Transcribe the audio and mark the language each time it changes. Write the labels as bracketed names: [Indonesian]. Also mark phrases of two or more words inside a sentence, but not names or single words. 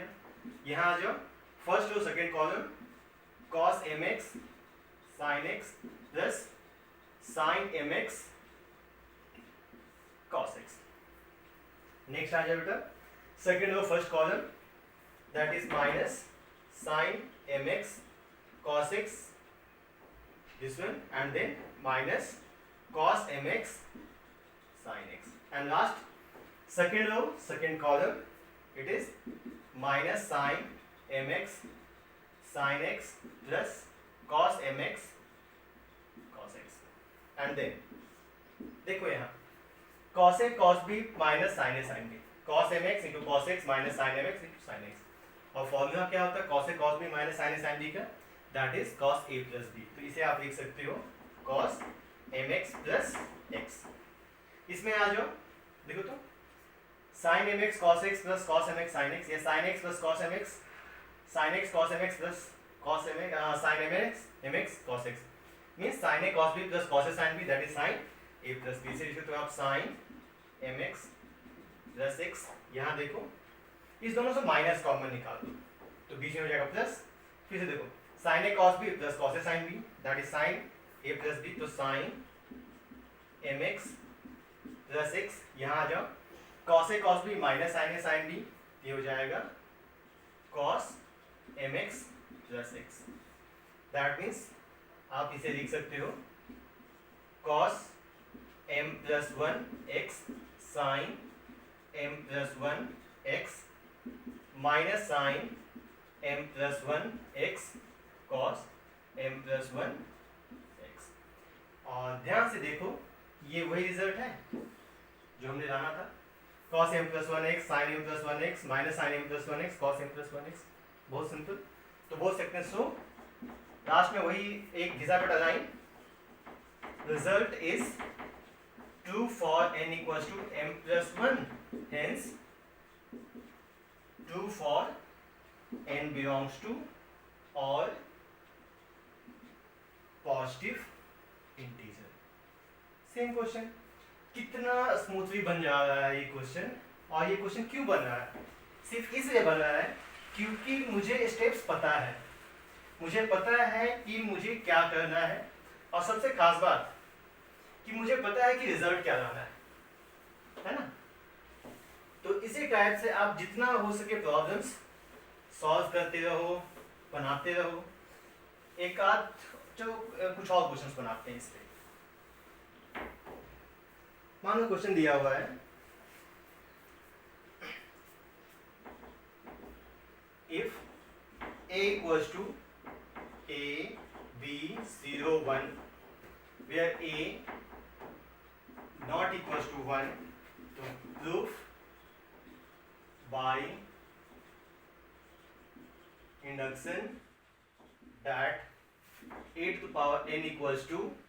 [Hindi] यहाँ आ जाओ, [English] first row second column cos mx sin x plus sin mx cos x. नेक्स्ट [Hindi] आ जाए बेटा [English] second row first column that is minus sin mx cos x this one and then minus cos mx sin x, and last second row second column it is minus sin mx sin x plus cos mx cos x, and then [Hindi] देखो यहाँ [English] cos a cos b minus sin a sin b, cos mx into cos x minus sin mx into sin x, [Hindi] और फॉर्मूला क्या होता है [English] cos a cos b minus sin a sin b का, that is cos a plus b, [Hindi] तो इसे आप लिख सकते हो [English] cos mx plus x। [Hindi] इसमें आ जाओ देखो तो [English] sin mx cos x plus cos mx sin x, या sin x plus cos mx sin x cos mx plus cos mx sin mx cos x, means sin a cos b plus cos a sin b, that is sin a plus b। [Hindi] इसे लिखो तो आप [English] sin mx plus x, [Hindi] यहाँ देखो इस दोनों से [English] minus common [Hindi] निकाल दो तो बीच में हो जाएगा प्लस, फिर से देखो [English] sin a cos b plus cos a sin b, that is sin a plus b, तो sin mx plus x, [Hindi] यहाँ आ जाओ [English] cos a cos b minus sin a sin b, [Hindi] ये हो जाएगा [English] cos mx plus x, that means [Hindi] आप इसे लिख सकते हो [English] cos m plus 1 x sin m plus 1 x minus sin m plus 1 x cos m plus 1 x, [Hindi] और ध्यान से देखो ये वही रिजल्ट है जो हमने जाना था, [English] cos m plus 1 x sin m plus 1 x minus sin m plus 1 x cos m plus 1 x, [Hindi] बहुत सिंपल। तो बोल सकते हैं सो लास्ट में वही एक घिसा पिटा लाइन, [English] result is true for n equals to m plus 1, hence true for n belongs to all positive integer. same question, [Hindi] कितना स्मूथली बन जा रहा है ये क्वेश्चन, और ये क्वेश्चन क्यों बन रहा है, सिर्फ इसलिए बन रहा है क्योंकि मुझे स्टेप्स पता है, मुझे पता है कि मुझे क्या करना है, और सबसे खास बात कि मुझे पता है कि रिजल्ट क्या लाना है ना। तो इसी टाइप से आप जितना हो सके [English] problems solve [Hindi] करते रहो, बनाते रहो, एक आध जो कुछ और क्वेश्चंस बनाते हैं इस पे। मान लो क्वेश्चन दिया हुआ है [English] if a equals to a b 0 1 where a not equals to 1, to prove by induction that a to the power n equals to